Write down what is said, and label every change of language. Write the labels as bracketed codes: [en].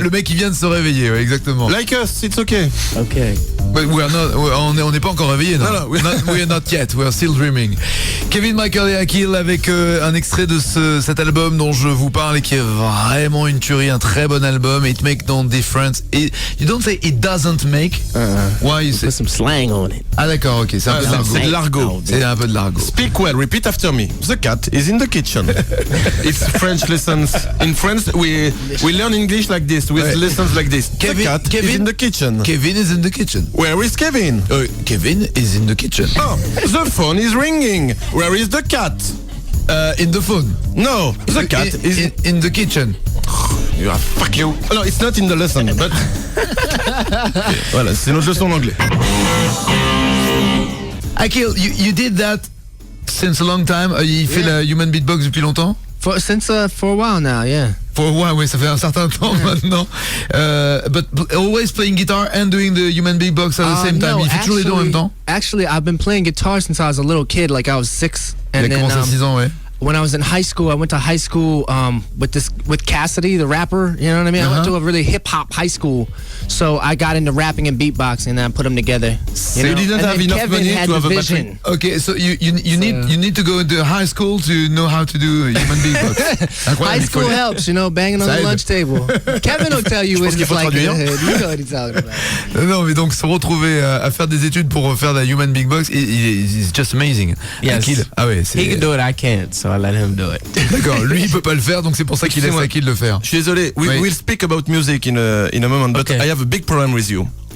[fr] Le mec, il vient de se réveiller, ouais, exactement. [en] Like us, it's okay. Okay. [fr] But on n'est pas encore réveillé, non? [en] No, we are not yet. We are still dreaming. [fr] Kevin Michael et Akil avec un extrait de cet album dont je vous parle et qui est vraiment une tuerie, un très bon album. [en] It makes no difference. You don't say it doesn't make. Why you say? Put some slang on it. [fr] Ah d'accord, ok, c'est un peu de l'argot. C'est de l'argot. C'est un peu de l'argot. [en] Speak well, repeat after me. The cat is in the kitchen. It's French lessons. In France, we learn English like this, with lessons like this. The cat is in the kitchen. Kevin is in the kitchen. Where is Kevin? Kevin is in the kitchen. Oh, the phone is ringing. Where is the cat? In the phone. No, the cat is in the kitchen. Fuck you. No, it's not in the lesson, but... [fr] Voilà, c'est notre leçon d'anglais. [en] Akil, you did that since a long time. [fr] Il fait la human beatbox depuis longtemps? [en] For a while now, yeah. For a while, [fr] oui, ça fait un certain temps maintenant. [en] But always playing guitar and doing the human beatbox at the same time. [fr] Il fait toujours les deux en même temps. [en] Actually, I've been playing guitar since I was a little kid, like I was 6. [fr] Il a commencé à 6 ans, ouais. [en] When I was in high school, I went to high school with Cassidy, the rapper. You know what I mean? I went to a really hip hop high school, so I got into rapping and beatboxing, and then I put them together. You didn't have enough money to have a battery. Okay, so you need to go into high school to know how to do human beatbox. High school helps, you know, banging on the lunch table. Kevin will tell you what it's like in the hood. You know what he's talking about. [fr] Non, mais donc se retrouver à faire des études pour faire de la human beatbox, [en] it's just amazing. Yes. [fr] Ah ouais, [en] he can do it, I can't, so I let him do it. [fr] D'accord, lui il peut pas le faire, donc c'est pour ça qu'il laisse Akil le faire. Je suis désolé. [en] We'll speak about music in a moment, but I have a big problem with you.